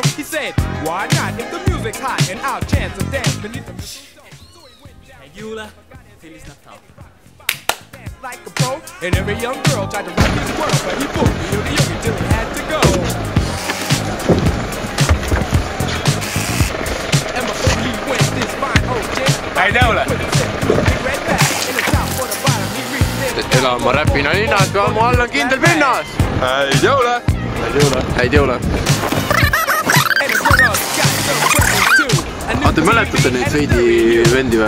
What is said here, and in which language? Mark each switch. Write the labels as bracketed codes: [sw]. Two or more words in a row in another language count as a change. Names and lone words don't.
[en] He said, why not? If the music's hot and our chance of dance beneath the... [et] Häid jõule! [pt] Feliz Natal! [en] Like a pro, and every young girl tried to rock his world, but he pulled the yogi till he had to go. And before he went, this fine old gent... [et] Häid jõule! Elan ma räpina ninnas, kui ammu all on kindel pinnas! Häid jõule! Häid jõule! Häid jõule! Te mäletate neid Seidi vendi või?